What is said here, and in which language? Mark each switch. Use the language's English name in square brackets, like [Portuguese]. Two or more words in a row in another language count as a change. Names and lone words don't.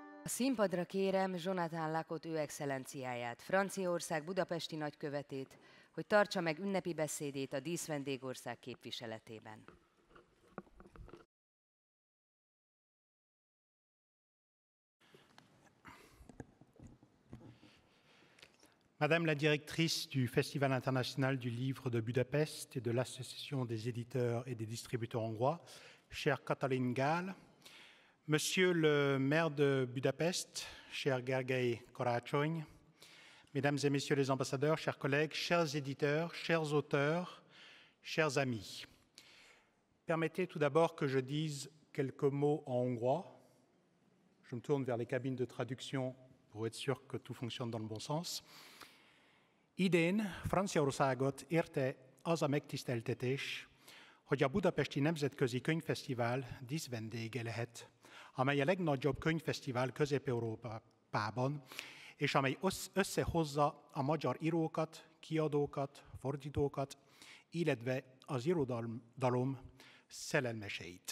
[Hungarian] színpadra kérem Jonathan Lacot ő excellenciáját, Franciaország budapesti nagykövetét, hogy tartsa meg ünnepi beszédét a díszvendégország képviseletében. [French] Madame la directrice du Festival international du livre de Budapest et de l'Association des éditeurs et des distributeurs hongrois, chère Katalin Gál, Monsieur le maire de Budapest, cher Gergely Karácsony, Mesdames et Messieurs les ambassadeurs, chers collègues, chers éditeurs, chers auteurs, chers amis. Permettez tout d'abord que je dise quelques mots en hongrois. Je me tourne vers les cabines de traduction pour être sûr que tout fonctionne dans le bon sens. [Hungarian] Idén Franciaországot érte az a megtiszteltetés, hogy a Budapesti Nemzetközi Könyvfesztivál díszvendége lehet, amely a legnagyobb könyvfesztivál Közép-Európában, és amely összehozza a magyar írókat, kiadókat, fordítókat, illetve az irodalom szerelmeseit.